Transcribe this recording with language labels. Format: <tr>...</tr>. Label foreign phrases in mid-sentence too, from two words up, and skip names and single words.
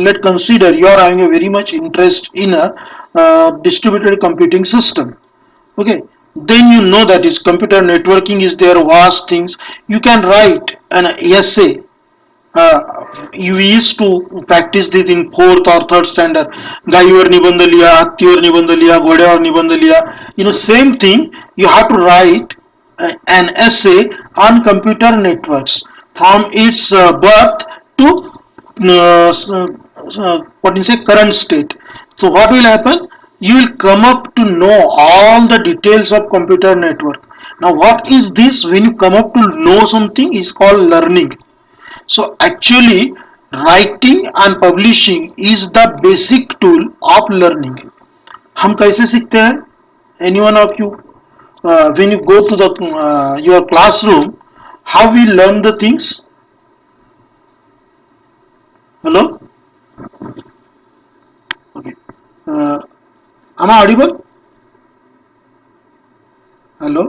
<en>Let's consider you are having a very much interest in a distributed computing system. Okay, then you know that is computer networking is there, vast things. You can write an essay. You used to practice this in fourth or third standard.</en> <mr>गाईवर निबंध लिया, हत्तीवर निबंध लिया, घोड्यावर निबंध लिया.</mr> <en>You know, same thing. You have to write an essay on computer networks from its birth to what you say current state. So what will happen? You will come up to know all the details of computer network. Now what is this? When you come up to know something is called learning. So actually writing and publishing is the basic tool of learning.</en> <hi>हम कैसे सीखते हैं?</hi> <en>Any one of you, when you go to the your classroom, how we learn the things? Hello? Okay. Am I audible? Hello?</en>